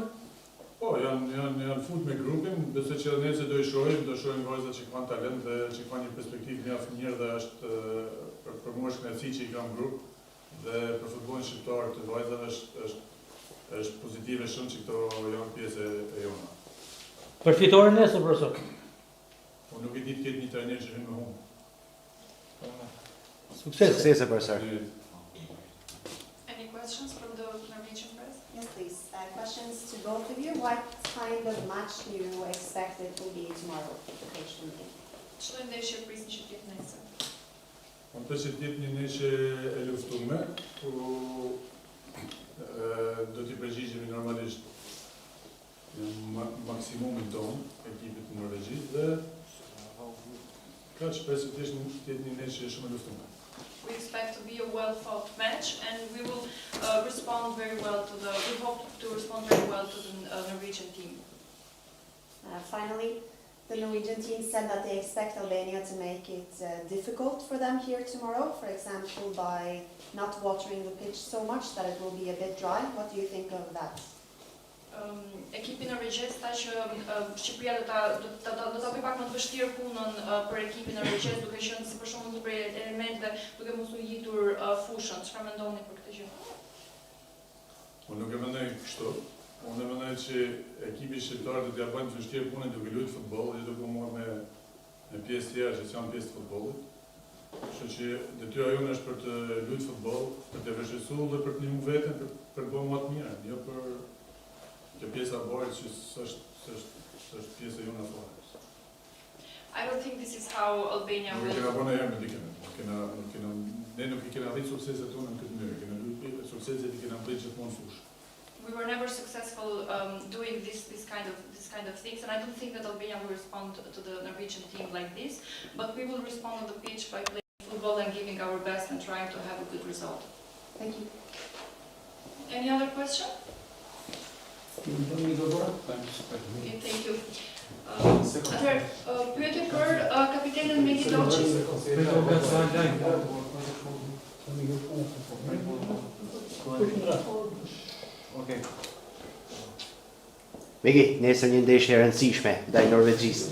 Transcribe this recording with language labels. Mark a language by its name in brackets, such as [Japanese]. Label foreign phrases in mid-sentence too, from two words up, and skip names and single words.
[Albanian] Po, janë fut me grupin, besoj që edhe nesër do shohim vajza që kanë talent dhe që kanë një perspektivë mjaft mirë dhe është për mua është kënaqësi që i kam grup dhe për futbollin shqiptar të vajzave është pozitive shumë që këto janë pjesë e jona. Për fitoren nesër, profesor. Po nuk e di të ketë një trajner që vjen me humbë. Sukses. Suksese, profesor. [English] Any questions from the Norwegian press? Yes, please. Questions to both of you. What kind of match do you expect it will be tomorrow? [Albanian] Çfarë ndeshje prisni që të jetë nesër? Unë përse të jetë një ndeshje e luftuar, ku do t'i përgjigjemi normalisht maksimumin tonë ekipit të Norvegjisë dhe ka që përse të jetë një ndeshje shumë e luftuar. [English] We expect to be a well-fought match, and we will respond very well to the. We hope to respond very well to the Norwegian team. Finally, the Norwegian team said that they expect Albania to make it difficult for them here tomorrow, for example, by not watering the pitch so much that it will be a bit dry. What do you think of that? [Albanian] Ekipi norvegjez tha që Shqipëria do ta bëjë pak më të vështirë punën për ekipin norvegjez, duke qenë si për shembull një prej elementeve duke mos u ngjitur fushën. Çfarë mendoni për këtë gjë? Unë nuk e mendoj kështu. Unë mendoj që ekipi shqiptar do t'ia bëjë të vështirë punën duke luajtur futboll, jo duke marrë me pjesë tjera që janë pjesë të futbollit. Kështu që detyra jonë është për të luajtur futboll, për të vështirësuar dhe për të ndihmuar veten për të bërë më të mirë, jo për kjo pjesa e barit që është pjesë e jonë fare. [English] I don't think this is how Albania [Albanian] Nuk e [English] will... [Albanian] kena bënë herë me dikën. Ne nuk I kena arritur sukseset tonë në këtë mënyrë. Kena luajtur sukseset I kena pritur gjithmonë fushë. [English] We were never successful doing this kind of things, and I don't think that Albania will respond to the Norwegian team like this, but we will respond on the pitch by playing football and giving our best and trying to have a good result. Thank you. Any other question? Okay, thank you. [Albanian] Atëherë, pyetje për kapitenin Megi Doçi. Okay. Megi, nesër një ndeshje e rëndësishme ndaj Norvegjisë.